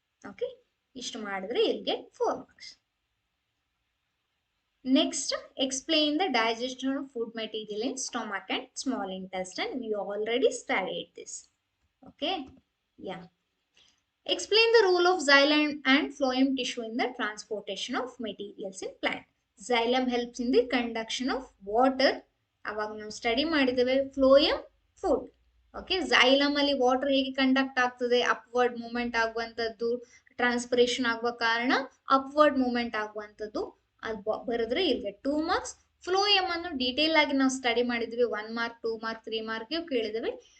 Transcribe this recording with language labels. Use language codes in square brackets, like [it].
[en] okay, [kn] ಇಷ್ಟು ಮಾಡಿದ್ರೆ [en] you'll get 4 marks. Next, explain the digestion of food material in stomach and small intestine. We already studied this. Okay, yeah. Explain the role of xylem and phloem tissue in the transportation of materials in plant. Xylem helps in the conduction of water [kn] ಅವಾಗ ನಾವು study ಮಾಡಿದ್ದೇವೆ phloem food. Okay, xylem ಅಲ್ಲಿ water ಹೇಗೆ conduct ಆಗ್ತದೆ, upward movement ಆಗುವಂತದ್ದು, transpiration ಆಗುವ ಕಾರಣ upward movement ಆಗುವಂತದ್ದು. ಅದು ಬರೆದ್ರೆ ಇಲ್ಲಿಗೆ 2 ಮಾರ್ಕ್ಸ್. ಫ್ಲೋಯಮ್ ಅನ್ನು ಡೀಟೇಲ್ ಆಗಿ ನಾವು ಸ್ಟಡಿ ಮಾಡಿದ್ವಿ, 1 ಮಾರ್ಕ್ 2 ಮಾರ್ಕ್ 3 ಮಾರ್ಕ್ ಕೇಳಿದ್ವಿ.